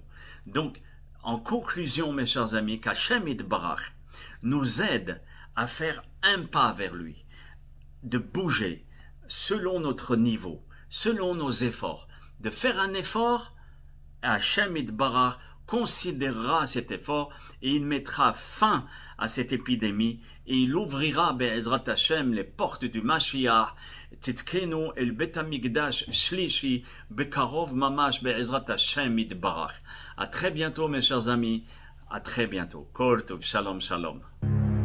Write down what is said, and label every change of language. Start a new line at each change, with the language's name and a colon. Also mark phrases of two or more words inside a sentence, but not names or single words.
French: Donc, en conclusion, mes chers amis, qu'
Hebrew: השם יתברך
French: nous aide à faire un pas vers lui, de bouger selon notre niveau, selon nos efforts. De faire un effort,
Hebrew: השם יתברך
French: considérera cet effort et il mettra fin à cette épidémie et il ouvrira
Hebrew: בעזרת השם
French: les portes du Mashiach.
Hebrew: תזכו אל בית המקדש שלישי בקרוב ממש בעזרת השם יתברך.
French: À très bientôt mes chers amis, à très bientôt.
Hebrew: כל טוב, שלום שלום.